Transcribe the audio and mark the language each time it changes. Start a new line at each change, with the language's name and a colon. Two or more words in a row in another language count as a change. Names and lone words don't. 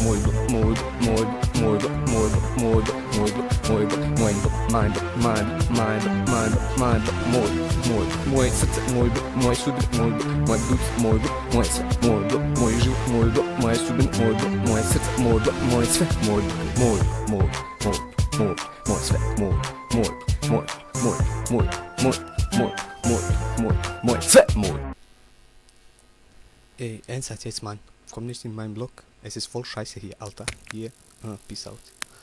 Croatian: Moj blok, moje srce, moj blok, moj sudbin, moj blok, moj blud, moj blok, moje sve, moj blok, moj život, moj blok, moje sudbin, moj blok, moje srce, moj blok, moje sve, moj sve, moj sve, moj.
German: Ey, ernsthaft jetzt, Mann. Komm nicht in meinen Blog. Es ist voll scheiße hier, Alter. Hier,
English: peace out.